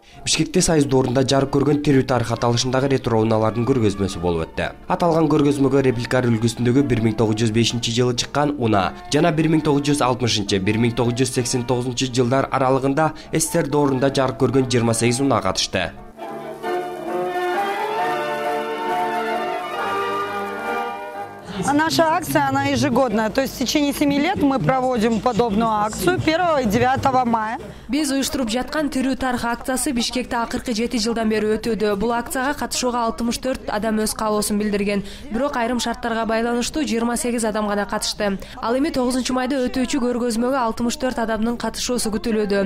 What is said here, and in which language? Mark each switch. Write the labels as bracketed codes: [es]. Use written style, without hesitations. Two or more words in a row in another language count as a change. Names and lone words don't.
[ky] Бишкекте Союз доорунда жарык көргөн тирүү тарых аталышындагы ретро унаалардын көргөзмөсү болуп өттү. Аталган көргөзмөгө репликалар үлгүсүндөгү 1905 жылы чыккан уна жана 1960-1989 жылдар аралыгында СССР доорунда жарык көргөн 28 унаа катышты. [ru] Наша акция, она ежегодная, то есть в течение 7 лет мы проводим подобную акцию 1 и 9 мая. [ky] Биз уюштуруп жаткан тирүү тарых акциясы Бишкекте акыркы 7 жылдан бери өтүүдө. Бул акцияга катышууга 64 адам өз каалоосун билдирген. Бирок айрым шарттарга байланыштуу 28 адам гана катышты. Ал эми 9 майда өтүүчү көргөзмөгө 64 адамдын катышуусу күтүлүүдө.